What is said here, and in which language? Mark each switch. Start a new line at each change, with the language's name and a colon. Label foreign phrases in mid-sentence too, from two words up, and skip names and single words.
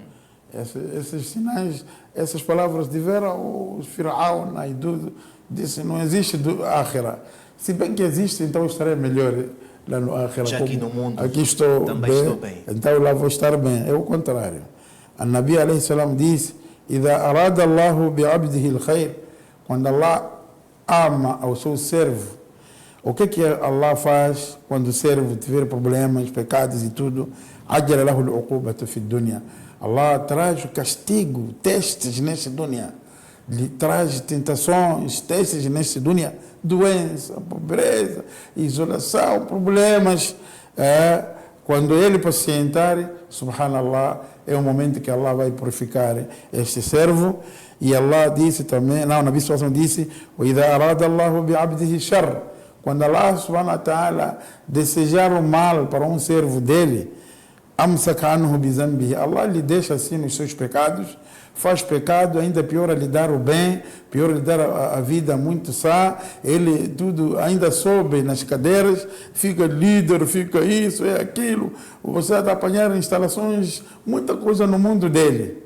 Portuguese: Esses sinais, essas palavras tiveram os Firaun e tudo, disse: não existe do Akhira. Se bem que existe, então estarei melhor lá no Akhira. Já aqui no mundo aqui estou bem, então lá vou estar bem. É o contrário. A
Arabic: نبي عليه السلام
Portuguese: disse:
Arabic: إذا أراد الله بعبده الخير,
Portuguese: quando Allah ama ao seu servo, o que Allah faz quando o servo tiver problemas, pecados e tudo?
Arabic: عجل له العقوبة في الدنيا.
Portuguese: Allah traz o castigo, testes neste dunya. Lhe traz tentações, testes neste dunya, doença, pobreza, isolação, problemas. Quando ele pacientar, subhanallah, é o momento que Allah vai purificar este servo E Allah disse também, não, o
Arabic: نبي صلى الله عليه وسلم
Portuguese: disse,
Arabic: وَإِذَا أَرَادَ اللَّهُ بِعَبْدِهِ شَرٍّ.
Portuguese: Quando Allah
Arabic: سبحانه وتعالى
Portuguese: desejar o mal para um servo dele,
Arabic: أَمْسَكَ عَنْهُ بِذَنْبِهِ.
Portuguese: Allah lhe deixa assim nos seus pecados, faz pecado, ainda pior lhe dar o bem, pior lhe dar a vida muito sã, ele tudo ainda sobe nas cadeiras, fica líder, fica isso, é aquilo, você está a apanhar instalações, muita coisa no mundo dele.